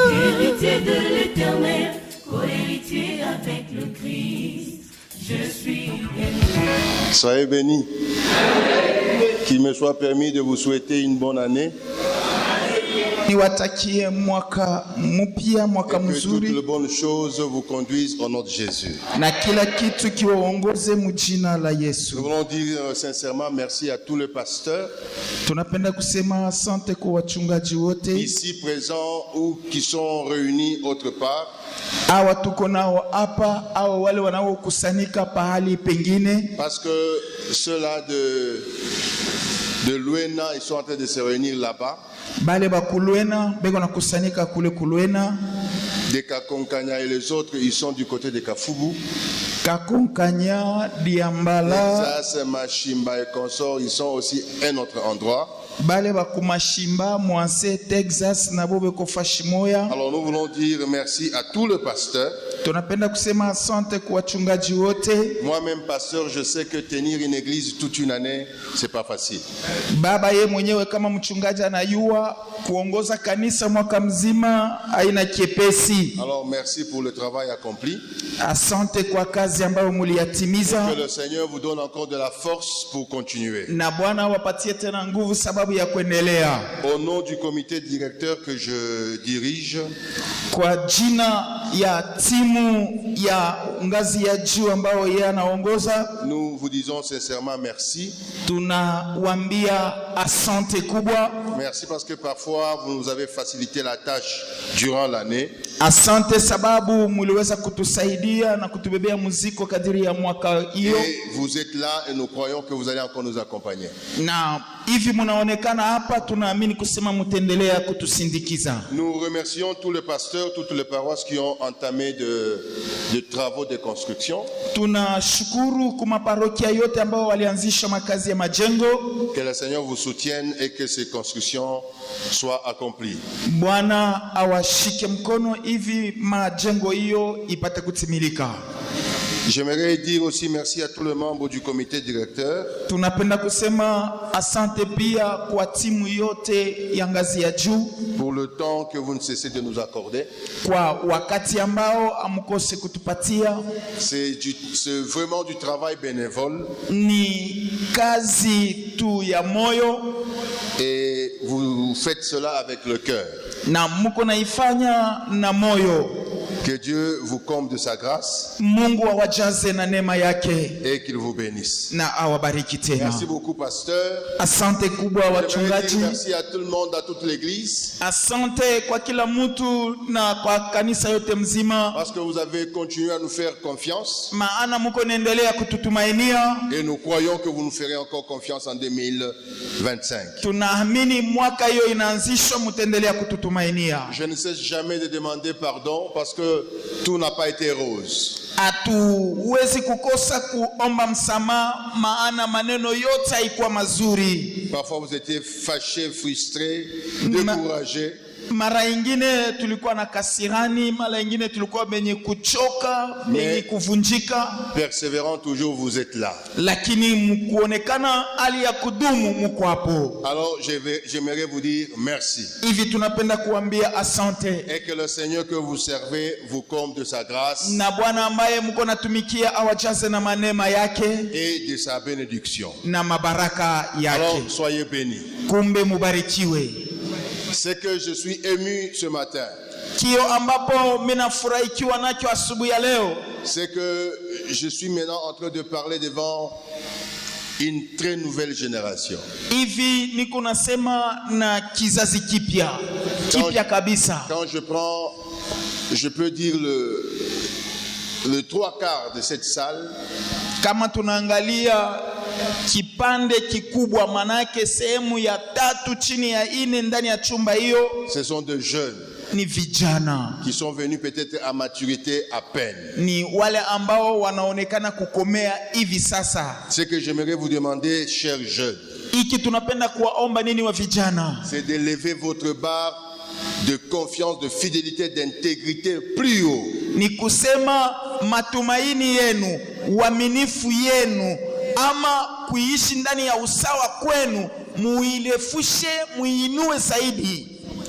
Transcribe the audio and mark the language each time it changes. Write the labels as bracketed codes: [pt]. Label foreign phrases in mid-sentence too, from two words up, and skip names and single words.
[fr] héritier de l'Éternel, co-héritier avec le Christ. Je suis béni. Soyez bénis. Qu'il me soit permis de vous souhaiter une bonne année. [sw] Niwatakie mwaka mpya, mwaka [fr] Et que toutes [sw] mzuri, [fr] les bonnes choses vous conduisent au nom de Jésus. [sw] na kila kitu kiwaongoze mjina la Yesu. [fr] Nous voulons dire sincèrement merci à tous les pasteurs [sw] Tunapenda kusema asante kwa wachungaji wote [fr] ici présents ou qui sont réunis autre part. [sw] hawa tuko nao hapa au wale wanaokusanyika pahali pengine, [fr] Parce que ceux-là de Luena, ils sont en train de se réunir là-bas. [sw] bale bakulwena beko na kusanyika kule Kulwena, [fr] Des Kakonkanya et les autres, ils sont du côté de Kafubu. [sw] Kakonkanya, Diambala, [fr] Ça, c'est Machimba et consorts, ils sont aussi à un autre endroit. [sw] bale bakumashimba Mwanse Texas na bobe ko Fashimoya. [fr] Alors nous voulons dire merci à tous les pasteurs. [sw] Tunapenda kusema asante kwa wachungaji wote. [fr] Moi-même pasteur, je sais que tenir une église toute une année, c'est pas facile. [sw] Baba ye mwenyewe kama mchungaji anayua kuongoza kanisa mwaka mzima haina kiepesi. [fr] Alors merci pour le travail accompli. [sw] Asante kwa kazi ambayo muliyatimiza, [fr] Que le Seigneur vous donne encore de la force pour continuer. [sw] na Bwana wapatie tena nguvu sababu ya kuendelea. [fr] Au nom du comité directeur que je dirige, [sw] Kwa jina ya timu ya ngazi ya juu ambayo yeye anaongoza, [fr] nous vous disons sincèrement merci. [sw] tunawambia asante kubwa. [fr] Merci parce que parfois vous nous avez facilité la tâche durant l'année. [sw] Asante sababu muliweza kutusaidia na kutubebea muziko kadiri ya mwaka hiyo, [fr] Et vous êtes là et nous croyons que vous allez encore nous accompagner. [sw] na hivi munaonekana hapa, tunaamini kusema mtaendelea kutusindikiza. [fr] Nous remercions tous les pasteurs, toutes les paroisses qui ont entamé de travaux de construction. [sw] Tunashukuru kwa maparokia yote ambao walianzisha makazi ya majengo. [fr] Que le Seigneur vous soutienne et que ces constructions soient accomplies. [sw] Bwana awashike mkono hivi majengo hiyo ipate kutimilika. [fr] J'aimerais dire aussi merci à tous les membres du comité directeur [sw] Tunapenda kusema asante pia kwa timu yote ya ngazi ya juu [fr] pour le temps que vous ne cessez de nous accorder. [sw] kwa wakati ambao amkose kutupatia. [fr] C'est vraiment du travail bénévole [sw] Ni kazi tu ya moyo [fr] et vous faites cela avec le cœur. [sw] na mko naifanya na moyo. [fr] Que Dieu vous comble de sa grâce [sw] Mungu awajaze na neema yake [fr] et qu'il vous bénisse. [sw] na awabariki tena. [fr] Merci beaucoup, pasteur. [sw] Asante kubwa [fr] J'aimerais [sw] wachungaji. [fr] dire merci à tout le monde, à toute l'église, [sw] Asante kwa kila mtu na kwa kanisa yote mzima, [fr] parce que vous avez continué à nous faire confiance [sw] maana mko naendelea kututumainia. [fr] et nous croyons que vous nous ferez encore confiance en 2025. [sw] Tunaamini mwaka hiyo inaanzishwa, mtaendelea kututumainia. [fr] Je ne cesse jamais de demander pardon parce que tout n'a pas été rose. [sw] Hatuwezi kukosa kuomba msamaha, maana maneno yote haikuwa mazuri. [fr] Parfois vous étiez fâchés, frustrés, découragés. [sw] Mara ingine tulikuwa na kasirani, mara ingine tulikuwa benye kuchoka, benye kuvunjika, [fr] Persévérant toujours, vous êtes là. [sw] lakini mkuonekana hali ya kudumu mko hapo. [fr] Alors j'aimerais vous dire merci. [sw] Hivi tunapenda kuambia asante, [fr] Et que le Seigneur que vous servez vous comble de sa grâce [sw] na Bwana ambaye mko natumikia awajaze na manema yake [fr] et de sa bénédiction. [sw] na mabaraka [fr] Alors [sw] yake. [fr] soyez bénis. [sw] Kumbe mubarikiwe. [fr] C'est que je suis ému ce matin. [sw] Kio ambapo minafurahikiwa nacho asubuhi ya leo, [fr] C'est que je suis maintenant en train de parler devant une très nouvelle génération. [sw] hivi niko nasema na kizazi kipya kabisa. [fr] Quand je prends, je peux dire le trois quarts de cette salle, [sw] Kama tunaangalia kipande kikubwa, manake sehemu ya tatu chini ya ine ndani ya chumba hiyo [fr] ce sont des jeunes [sw] ni vijana, [fr] qui sont venus peut-être à maturité à peine. [sw] ni wale ambao wanaonekana kukomea hivi sasa. [fr] Ce que j'aimerais vous demander, chers jeunes, [sw] Iki tunapenda kuwaomba nini wa vijana, [fr] c'est d'élever votre barre de confiance, de fidélité, d'intégrité plus haut. [sw] ni kusema matumaini yenu, uaminifu yenu, ama kuishi ndani ya usawa kwenu, muilefushe, muinue zaidi.